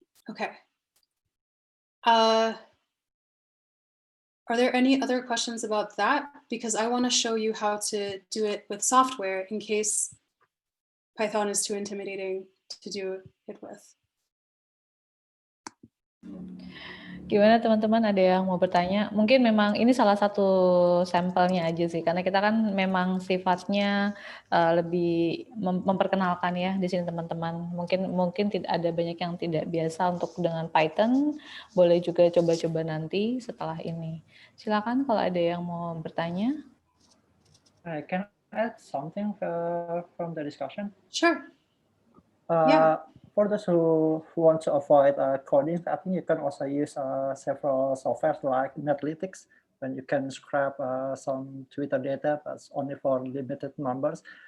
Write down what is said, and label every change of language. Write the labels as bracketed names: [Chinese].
[English] Okay. Are there any other questions about that? Because I want to show you how to do it with software in case Python is too intimidating to do it with. [Indonesian] Gimana teman-teman, ada yang mau bertanya? Mungkin memang ini salah satu sampelnya aja sih, karena kita kan memang sifatnya lebih memperkenalkan ya di sini teman-teman. Mungkin tidak ada banyak yang tidak biasa untuk dengan Python, boleh juga coba-coba nanti setelah ini. Silakan kalau ada yang mau bertanya. [English] Can I add something from the discussion? Sure. Yeah. For those who want to avoid coding, I think you can also use several software like Netlytics, when you can scrap some Twitter data, but only for limited numbers.